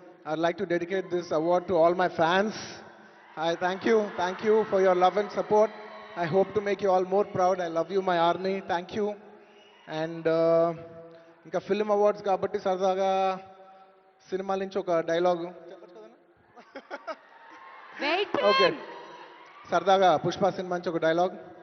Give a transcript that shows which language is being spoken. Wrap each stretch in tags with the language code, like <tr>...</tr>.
<en>I like to dedicate this award to all my fans. I thank you for your love and support. I hope to make you all more proud. I love you, my army. Thank you.</en> <te>And ఇంకా film awards కాబట్టి సరదాగా సినిమాల నుంచి ఒక dialogue okay, సరదాగా Pushpa cinema నుంచి ఒక dialogue.</te>